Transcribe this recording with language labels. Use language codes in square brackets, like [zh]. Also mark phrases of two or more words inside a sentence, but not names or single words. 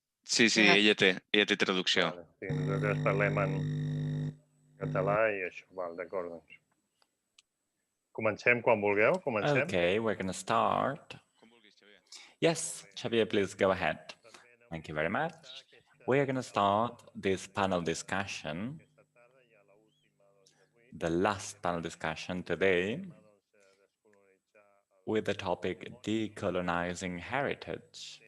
[ca] Sí, sí, ella té traducció. Vale, sí, nosaltres parlem en català i això, val, d'acord, doncs. Comencem quan vulgueu, comencem. [en] Okay, we're going to start. Yes, Xavier, please go ahead. Thank you very much. We are going to start this panel discussion, the last panel discussion today, with the topic Decolonizing Heritage.